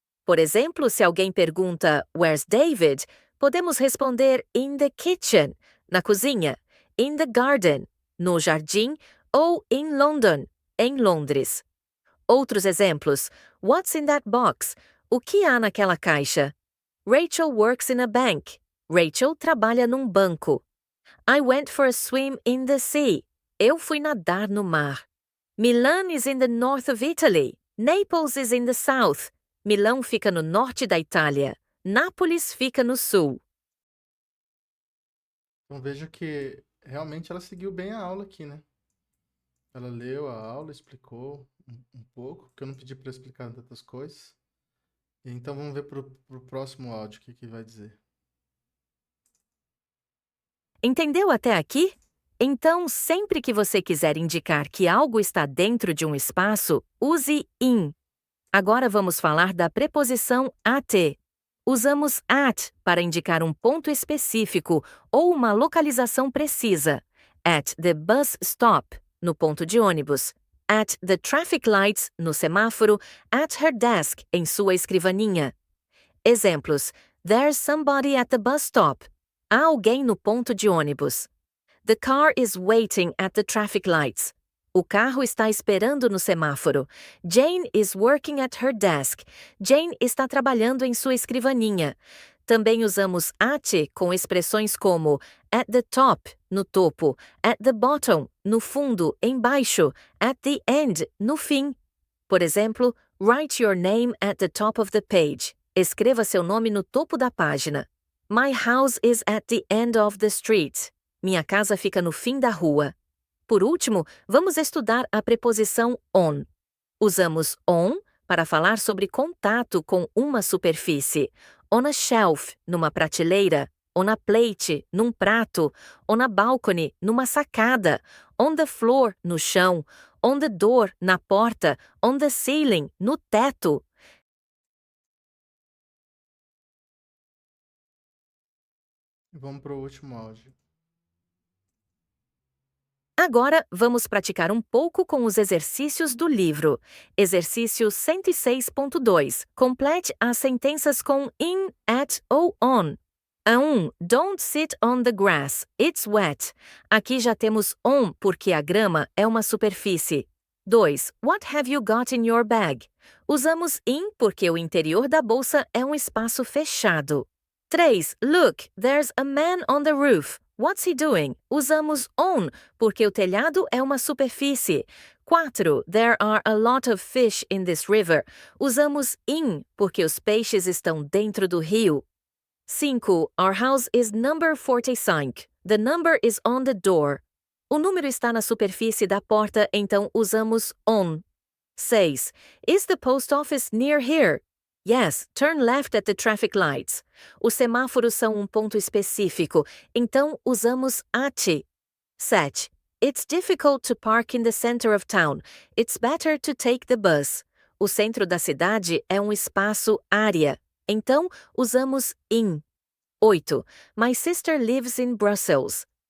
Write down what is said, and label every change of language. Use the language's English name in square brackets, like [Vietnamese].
[Portuguese] Por exemplo, se alguém pergunta [English] "Where's David?", [Portuguese] podemos responder [English] in the kitchen, [Portuguese] na cozinha, [English] in the garden, [Portuguese] no jardim, ou [English] in London, [Portuguese] em Londres. Outros exemplos: [English] What's in that box? [Portuguese] O que há naquela caixa? [English] Rachel works in a bank. [Portuguese] Rachel trabalha num banco. [English] I went for a swim in the sea. [Portuguese] Eu fui nadar no mar. [English] Milan is in the north of Italy. Naples is in the south. [Portuguese] Milão fica no norte da Itália. Nápoles fica no sul. Então veja que realmente ela seguiu bem a aula aqui, né? Ela leu a aula, explicou um pouco, porque eu não pedi para explicar tantas coisas. Então vamos ver pro próximo áudio o que vai dizer. Entendeu até aqui? Então, sempre que você quiser indicar que algo está dentro de um espaço, use in. Agora vamos falar da preposição at. Usamos at para indicar um ponto específico ou uma localização precisa. [English] At the bus stop, [Portuguese] no ponto de ônibus. [English] At the traffic lights, [Portuguese] no semáforo. [English] At her desk, [Portuguese] em sua escrivaninha. [English] Exemplos: There's somebody at the bus stop. [Portuguese] Há alguém no ponto de ônibus. [English] The car is waiting at the traffic lights. [Portuguese] O carro está esperando no semáforo. [English] Jane is working at her desk. [Portuguese] Jane está trabalhando em sua escrivaninha. Também usamos at com expressões como [English] at the top, [Portuguese] no topo, [English] at the bottom, [Portuguese] no fundo, embaixo, [English] at the end, [Portuguese] no fim. Por exemplo, [English] write your name at the top of the page. [Portuguese] Escreva seu nome no topo da página. [English] My house is at the end of the street. [Portuguese] Minha casa fica no fim da rua. Por último, vamos estudar a preposição on. Usamos on para falar sobre contato com uma superfície. [English] On a shelf, [Portuguese] numa prateleira. [English] On a plate, [Portuguese] num prato. [English] On a balcony, [Portuguese] numa sacada. [English] On the floor, [Portuguese] no chão. [English] On the door, [Portuguese] na porta. [English] On the ceiling, [Portuguese] no teto. Vamos para o último áudio. Agora, vamos praticar um pouco com os exercícios do livro. Exercício 106.2. Complete as sentenças com in, at ou on. A 1. [English] Don't sit on the grass, it's wet. [Portuguese] Aqui já temos on porque a grama é uma superfície. 2. [English] What have you got in your bag? [Portuguese] Usamos in porque o interior da bolsa é um espaço fechado. 3. [English] Look, there's a man on the roof. What's he doing? [Portuguese] Usamos on porque o telhado é uma superfície. 4. [English] There are a lot of fish in this river. [Portuguese] Usamos in porque os peixes estão dentro do rio. [English] 5. Our house is number 45. The number is on the door. [Portuguese] O número está na superfície da porta, então usamos on. 6. [English] Is the post office near here? Yes, turn left at the traffic lights. [Portuguese] Os semáforos são um ponto específico, então usamos at. 7. [English] It's difficult to park in the center of town. It's better to take the bus. [Portuguese] O centro da cidade é um espaço área, então usamos in. 8. [English] My sister lives in Brussels.